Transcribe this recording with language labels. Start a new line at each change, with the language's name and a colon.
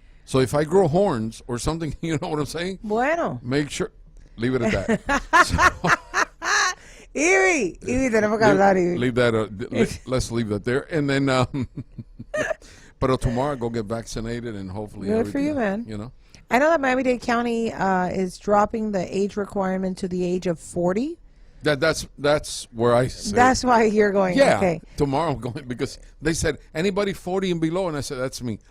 English: So if I grow horns or something, you know what I'm saying?
Spanish: Bueno.
English: Make sure, leave it at that.
Spanish: Ivy, tenemos que hablar, Ivy.
English: Leave that. Let's leave that there. And then, but tomorrow I go get vaccinated and hopefully. Good for you, man. You know. I know that Miami-Dade County is dropping the age requirement to the age of 40. That's where I say. That's why you're going. Yeah. Okay. Tomorrow I'm going because they said anybody 40 and below, and I said that's me.